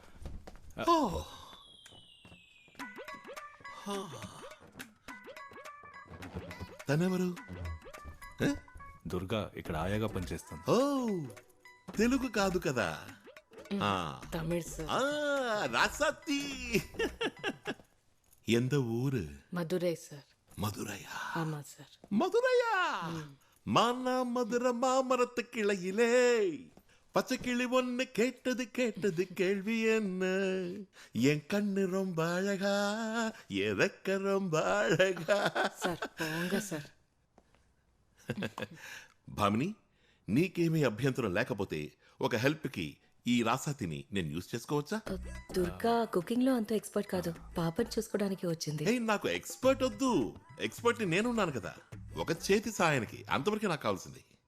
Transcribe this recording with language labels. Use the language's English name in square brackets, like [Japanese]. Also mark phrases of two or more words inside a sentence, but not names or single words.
[Telugu] తనెవరు? దుర్గా ఇక్కడ ఆయాగా పనిచేస్తాను. ఓ తెలుగు కాదు కదా. తమిళ్ సార్. రాసతి. [Tamil] எந்த ஊரு? மதுரை சார். மதுரையா? ஆமா சார். மதுரையா? மானா மதுரை மாமரத்து கிளையிலே பச்சை கிளி ஒன்னு கேட்டது கேள்வி என்ன? என் கண்ணு ரொம்ப அழகா, எதக்க ரொம்ப அழகா. சார் போங்க சார். [Telugu] భామిని, నీకేమీ అభ్యంతరం లేకపోతే ఒక హెల్ప్ కి ఈ రాసాతిని నేను యూజ్ చేసుకోవచ్చా? దుర్గా కుకింగ్ లో అంత ఎక్స్పర్ట్ కాదు, పాపని చూసుకోవడానికి వచ్చింది. నాకు ఎక్స్పర్ట్ వద్దు, ఎక్స్పర్ట్ ని నేనున్నాను కదా. ఒక చేతి సాయానికి అంతవరకే నాకు కావాల్సింది.